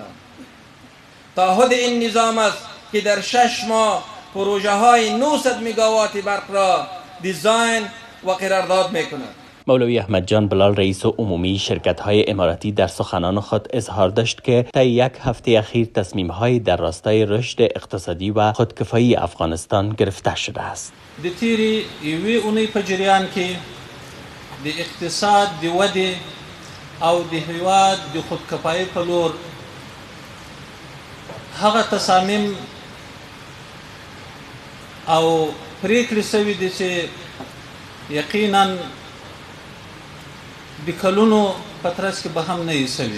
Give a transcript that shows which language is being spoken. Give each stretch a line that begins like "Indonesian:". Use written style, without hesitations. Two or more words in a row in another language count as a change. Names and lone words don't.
Persian: تعهد این نظام است که در 6 ماه پروژه های 900 مگاوات برق را دیزاین و قرارداد میکند. مولوی احمد جان بلال، رئیس عمومی شرکت های اماراتی، در سخنان خود اظهار داشت که طی یک هفته اخیر تصمیم های در راستای رشد اقتصادی و خودکفایی افغانستان گرفته شده است.
Pashto: د تیری یوې اونۍ په جریان کې د اقتصاد د ودې او د هیواد د خودکفایۍ په لور هغه تصامیم او پریکړې شوې دي چې یقینا د کلونو په ترڅ کې به هم نه وي شوې.